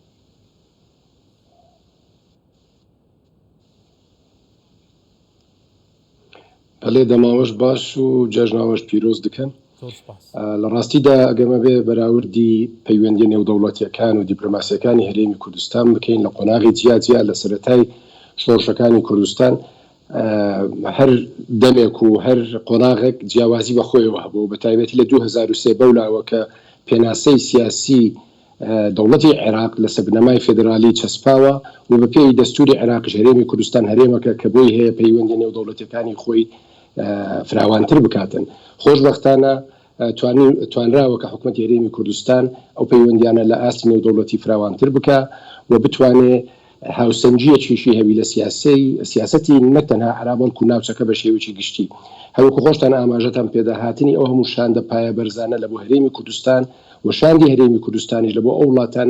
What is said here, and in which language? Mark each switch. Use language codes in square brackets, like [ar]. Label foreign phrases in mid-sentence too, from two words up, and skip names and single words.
[ku] بله دماوش باش و جژناوش پیروز دکن لراستی دا اگرمه به براوردی پیوندی نو دولتی کان و دیپلماسیکانی هرمی کردستان بکن لقناغی جیازی لسرتای شورشکانی کردستان هر دمک و هر قناغک جیاوازی بخوی وهبو بتایبتی ل 2003 بولا وک پناسی سیاسی دولتی عراق لسبنامای فدرالی چسپاوا و بپی دستور عراق هرمی کردستان هرمی که بوی هی پیوندی نو دولتی کانی خوی فراوانتر بکاتن [ckb] خوشبختانه توانراوە کە حکوومەتی هەرێمی کوردستان ئەو پەیوەندیانە لە ئاستی نێودەوڵەتی فراوانتر بکە و بتوانێت هاوسەنجیەکیشی هەبی لە سیاسەتی نەک تەنها عەراب بەڵکو ناوچەکە بە شێوەیەکی گشتی هەروەکو خۆشتان ئاماژەتان پێداهاتنی ئەو هەموو شاندە پایە بەرزانە لە بۆ هەرێمی کوردستان و شاندی هەرێمی کوردستانیش لە بۆ ئەو وڵاتانە